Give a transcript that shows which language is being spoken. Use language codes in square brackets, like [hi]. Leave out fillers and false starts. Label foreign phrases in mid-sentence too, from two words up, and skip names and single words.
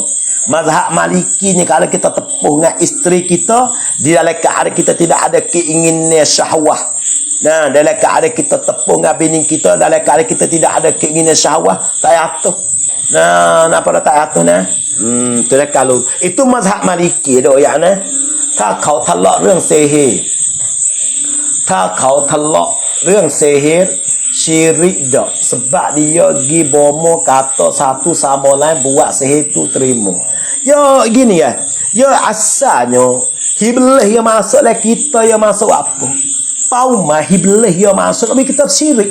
[ms] Mazhab Maliki ni kalau kita tepuh dengan isteri kita di dalam keadaan kita tidak ada keinginan syahwah. Nah, dalam keadaan kita tepuh dengan bini kita dalam keadaan kita tidak ada keinginan syahwah, tak jatuh. Nah, nak pada tak atur nah. Tu dah kalau itu mazhab Maliki dah ya nah. [th] ถ้าเขาทะเลาะเรื่องเซฮี ถ้าเขาทะเลาะเรื่องเซฮี [ms] syirik dah sebab dia gi bomo kata satu sama lain buat sihir tu terima. Ya gini ya. Ya asalnya iblis yang masuk lah kita yang masuk apa? Paumah iblis yang masuk tapi kita syirik.